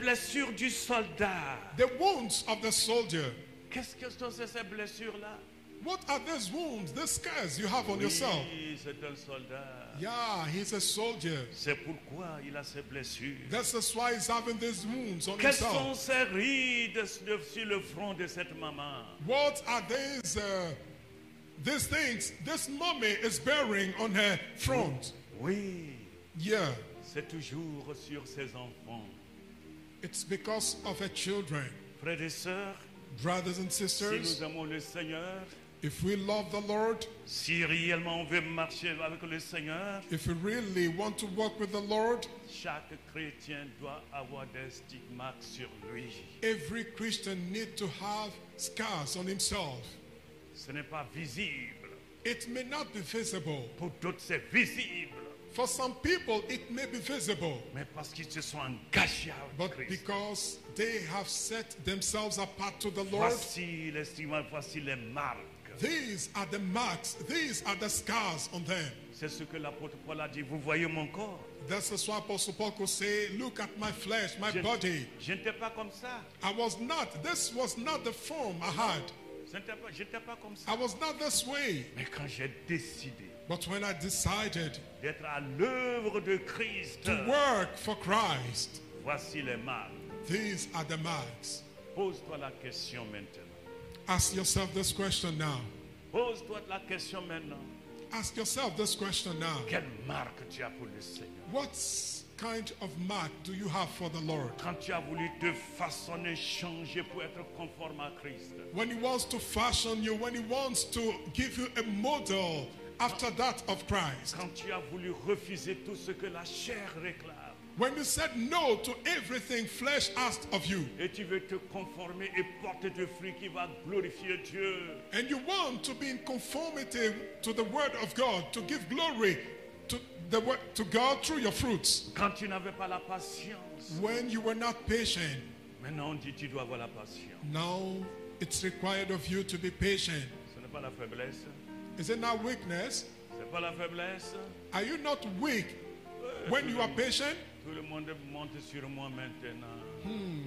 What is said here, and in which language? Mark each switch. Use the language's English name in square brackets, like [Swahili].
[French] blessures du soldat. [English] The wounds of the soldier. [French] Qu'est-ce que sont ces blessures-là? [English] What are these wounds, these scars you have on yourself? [French] Oui, c'est un soldat. [English] Yeah, he's a soldier. [French] C'est pourquoi il a ces blessures. [English] That's why he's having these wounds on [French] Quelles sont [English] himself. [French] ces rides sur le front de cette maman? [English] What are these things this mommy is bearing on her front? [French] Oui, [English] Yeah, [French] c'est toujours sur ses enfants. [English] it's because of her children. [French] Frères et sœurs, [English] Brothers and [French] si [English] sisters, [French] nous aimons le Seigneur, [English] if we love the Lord, [French] si réellement on veut marcher avec le Seigneur, [English] if we really want to walk with the Lord, [French] chaque chrétien doit avoir des stigmates sur lui. [English] every Christian needs to have scars on himself. [French] Ce n'est pas visible. [English] It may not be visible. [French] Pour d'autres, c'est visible. [English] For some people, it may be visible. [French] Mais parce qu'ils se sont engagés avec [English] But [French] Christ. [English] because they have set themselves apart to the Lord, [French] Voici les stigmates, voici les marques. [English] These are the marks, these are the scars on them. [French] C'est ce que l'apôtre Paul a dit. Vous voyez mon corps. [English] That's why Apostle Paul could say, look at my flesh, my [French] Je [English] body. [French] n'étais pas comme ça. [English] This was not the form I had. [French] Je n'étais pas comme ça. [English] I was not this way. [French] Mais quand j'ai décidé [English] But when I decided [French] d'être à l'œuvre de Christ, [English] to work for Christ, [French] voici les marques. [English] these are the marks. [French] Pose-toi la question maintenant. [English] Ask yourself this question now. [French] Pose-toi la question maintenant. [English] Ask yourself this question now. [French] Quelle marque tu as pour le Seigneur? [English] What kind of mark do you have for the Lord? [French] Quand tu as voulu te façonner, changer pour être conforme à Christ. [English] When He wants to fashion you, when He wants to give you a model after that of Christ. [French] Quand tu as voulu refuser tout ce que la chair réclame. [English] When you said no to everything flesh asked of you. [French] Et tu veux te conformer et porter du fruit qui va glorifier Dieu. [English] And you want to be in conformity to the word of God, to give glory to God through your fruits. [French] Quand tu n'avais pas la patience. [English] When you were not patient. [French] Maintenant on dit tu dois avoir la patience. [English] Now it's required of you to be patient. [French] Ce n'est pas la faiblesse. [English] Is it not weakness? [French] C'est pas la faiblesse. [English] Are you not weak when you are patient? [French] Tout le monde monte sur moi maintenant.